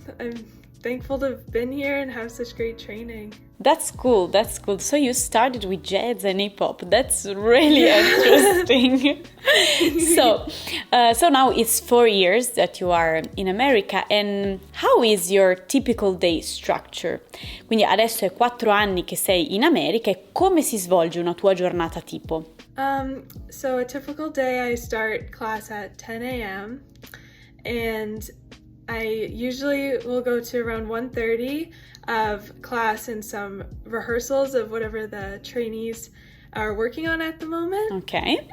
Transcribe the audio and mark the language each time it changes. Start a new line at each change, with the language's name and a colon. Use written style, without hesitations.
English: I'm thankful to have been here and have such great training. That's cool. So you started with jazz and hip hop. That's really interesting. So now it's 4 years that you are in America, and how is your typical day structure?
Italian: Quindi adesso è 4 anni che sei in America e come si svolge una tua giornata tipo?
English: So a typical day, I start class at 10 a.m. and I usually will go to around 1:30 of class and some rehearsals of whatever the trainees are working on at the moment. Okay.